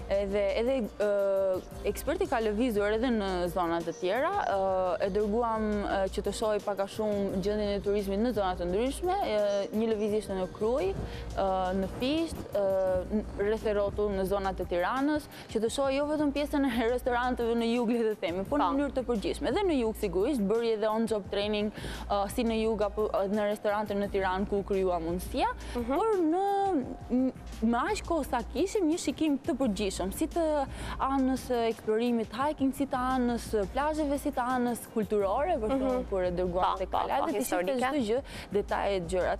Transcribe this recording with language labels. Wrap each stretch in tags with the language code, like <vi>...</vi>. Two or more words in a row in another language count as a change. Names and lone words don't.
<sq>Edhe eksperti ka lëvizur edhe në zonat të tjera, e dërguam që të shohë pak a shumë gjendjen e turizmit në zonat të ndryshme, një lëvizje ishte në Kruj, në Fisht, rreth Rrotull në zonat e Tiranës, që të shohë jo vetëm pjesën e restoranteve në jug, le të themi, por në mënyrë të përgjithshme. Dhe në jug sigurisht bëri edhe</sq> <en>on-job training</en> <sq>si në jug apo në restorante në Tiranë ku krijuam mundësia, por me aq kohë sa kishim një shikim të përgjithshëm, si të anës eksplorimit hiking, si të anës plazheve, si të anës kulturore, për shembull kur e dërguam tek palate, të shifte çdo gjë, detajet, gjërat.</sq>